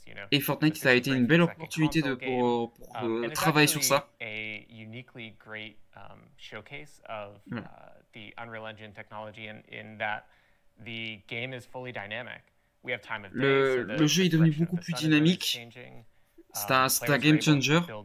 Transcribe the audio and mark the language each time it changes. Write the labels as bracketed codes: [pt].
[fr] Et Fortnite, ça a été une belle opportunité pour travailler sur ça. [en] A uniquely great showcase of the Unreal Engine technology in that the game is fully dynamic. We have time of day, [fr] le jeu est devenu beaucoup plus dynamique. C'est un game changer.